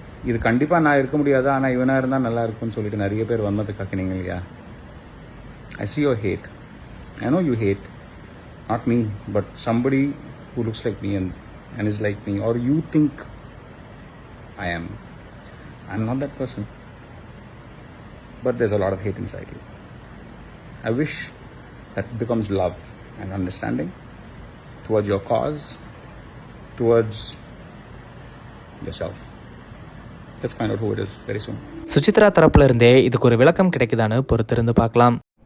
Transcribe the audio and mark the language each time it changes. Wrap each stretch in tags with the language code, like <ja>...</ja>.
<ta>இது கண்டிப்பாக நான் இருக்க முடியாது, ஆனால் இவனாக இருந்தால் நல்லா இருக்கும்னு சொல்லிட்டு நிறைய பேர் வன்மத்தை கக்கினீங்க இல்லையா?</ta> <en>I see your hate. I know you hate. Not me, but somebody who looks like me and is like me, or you think I am. I'm not that person. But there's a lot of hate inside you. I wish that becomes love and understanding towards your cause, towards yourself. Let's find out who it is very soon.</en> <ta>Suchitra தரப்புல இருந்தே இதுக்கு ஒரு விளக்கம் கிடைக்குதான்னு பொறுத்திருந்து பார்க்கலாம்.</ta>